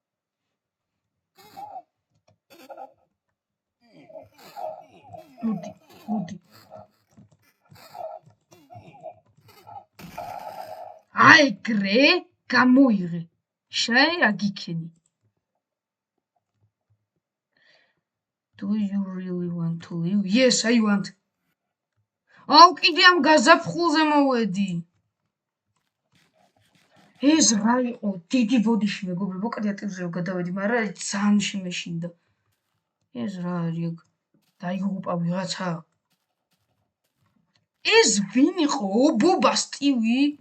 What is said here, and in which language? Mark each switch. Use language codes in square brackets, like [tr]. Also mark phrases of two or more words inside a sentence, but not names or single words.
[ka] მოდი. აიგრე გამოიღე. შენ რა გიქენი? [en] Do you really want to live? Yes, I want. [ka] კიდე ამ გაზაფხულზე მოვედი. ეს რა იყო? დიდი ბოდიში მეგობრებო, კრეატივზე რომ გადავედი, მაგრამ ძალიან შემეშინდა. ეს რა არის აქ? დაიღუპა ვიღაცა. ეს ვინ იყო? ობობა სტივი?